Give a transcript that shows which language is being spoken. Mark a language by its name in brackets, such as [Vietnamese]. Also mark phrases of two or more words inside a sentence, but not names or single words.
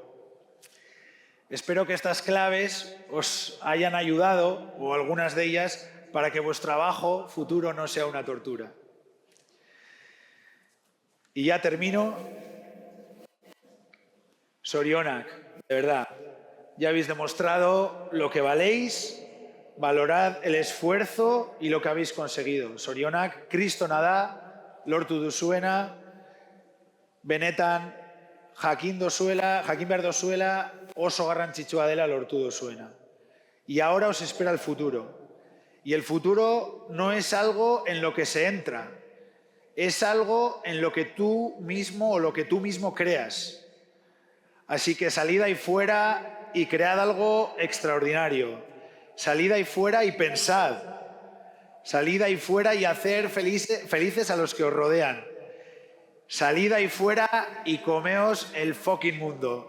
[Spanish] Espero que estas claves os hayan ayudado, o algunas de ellas, para que vuestro trabajo futuro no sea una tortura. Y ya termino. Zorionak, de verdad, ya habéis demostrado lo que valéis, valorad el esfuerzo y lo que habéis conseguido. [Basque] Zorionak, kristona da, lortu duzuena, benetan, jakin behar dozuela, oso garrantzitsua dela lortu duzuena. [Spanish] Y ahora os espera el futuro. Y el futuro no es algo en lo que se entra, es algo en lo que tú mismo o lo que tú mismo creas. Así que salid ahí fuera y cread algo extraordinario. Salid ahí fuera y pensad. Salid ahí fuera y hacer felices a los que os rodean. Salid ahí fuera y comeos el fucking mundo.